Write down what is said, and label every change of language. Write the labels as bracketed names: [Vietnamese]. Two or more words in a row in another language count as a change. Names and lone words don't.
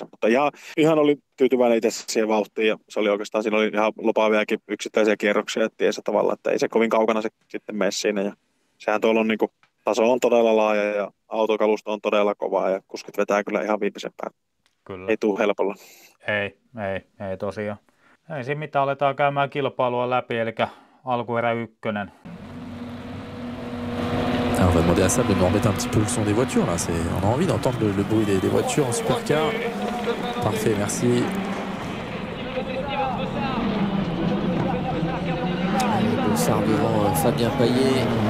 [Finnish] Mutta ihan oli tyytyväinen itse siihen vauhtiin ja se oli oikeastaan, siinä oli ihan lupaaviakin yksittäisiä kierroksia, että tiesi tavallaan, että ei se kovin kaukana se sitten mene siinä. Ja sehän tuolla on niinku, taso on todella laaja ja autokalusto on todella kovaa ja kuskit vetää kyllä ihan viimeisen päälle. Kyllä. Ei tule helpolla. Ei tosiaan. Ei siinä mitään, aletaan käymään kilpailua läpi, eli alkuerä 1. [French] Alors on va demander à Sable de nous remettre un petit peu le son des voitures là. On a envie d'entendre le bruit des voitures en supercar. Parfait, merci. Bossard devant Fabien Payet.